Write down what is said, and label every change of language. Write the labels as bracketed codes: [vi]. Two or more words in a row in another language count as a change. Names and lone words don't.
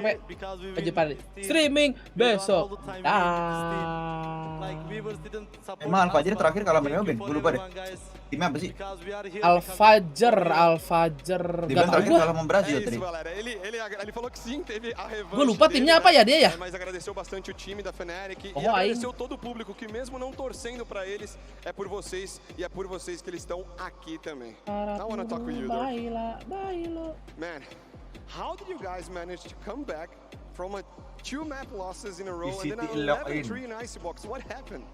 [id] Jumpa di streaming besok. Emang Al-Fajr terakhir kalah sama Ben? Gue lupa deh. Timnya apa sih? Al-Fajr. Dia terakhir kalah sama Brazil tadi. Gue lupa timnya apa ya dia ya? [pt] Mas agradeceu bastante o time da Fnatic e agradeceu todo o público que mesmo não torcendo para eles, é por vocês e é por vocês que eles estão aqui também. [en] I want to talk with you, though. Man, how did you guys manage to come back from a 2 map losses in a row and then an 11-3 in Icebox? What happened?